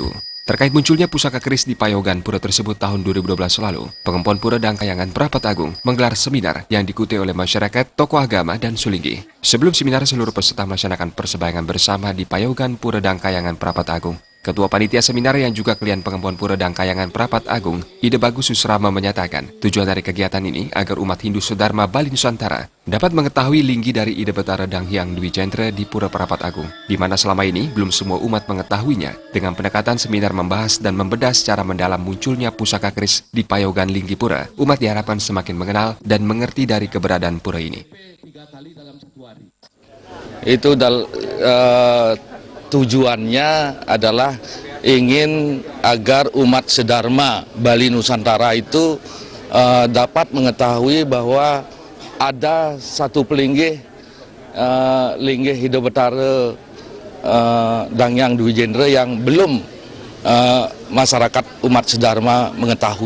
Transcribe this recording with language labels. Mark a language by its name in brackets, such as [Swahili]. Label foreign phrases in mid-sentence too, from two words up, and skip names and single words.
[Indonesian] Terkait munculnya pusaka keris di payogan pura tersebut tahun 2012 lalu, Pengempon Pura dan Kahyangan Prapat Agung menggelar seminar yang diikuti oleh masyarakat, tokoh agama, dan sulinggi. Sebelum seminar, seluruh peserta melaksanakan persembayangan bersama di payogan Pura dan Kahyangan Prapat Agung. Ketua Panitia Seminar yang juga klien Pengempon Pura dan Kahyangan Prapat Agung, Ide Bagus Susrama menyatakan, tujuan dari kegiatan ini agar umat Hindu sedharma Bali Nusantara dapat mengetahui linggi dari Ide Betara Dang Hyang Dwijendra di Pura Prapat Agung, di mana selama ini belum semua umat mengetahuinya. Dengan pendekatan seminar membahas dan membedah secara mendalam munculnya pusaka keris di payogan Linggi Pura, umat diharapkan semakin mengenal dan mengerti dari keberadaan pura ini. Tujuannya adalah ingin agar umat sedharma Bali Nusantara itu dapat mengetahui bahwa ada satu pelinggih linggih Ide Betara Dang Hyang Dwijendra yang belum masyarakat umat sedharma mengetahui.